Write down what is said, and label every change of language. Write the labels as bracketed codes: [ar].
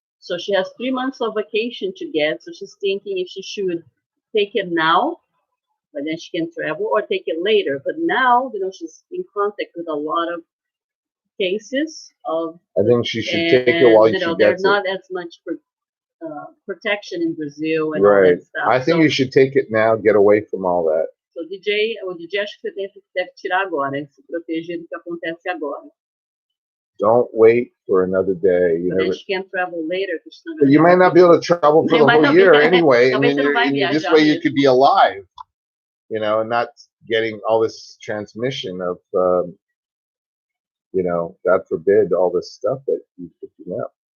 [en] So she has 3 months of vacation to get. So she's thinking if she should take it now, but then she can travel, or take it later. But now, she's in contact with a lot of cases of. I think she should take it while she gets it. There's not as much protection in Brazil and right. all that stuff. I think you should take it now, get away from all that. [pt] So, o DJ acho que você deve tirar agora, se proteger do que acontece agora. [en] Don't wait for another day. Then she can't travel later. But you might not be able to travel for the whole year anyway. And this way you could be alive, and not getting all this transmission of, God forbid, all this stuff that you're picking up.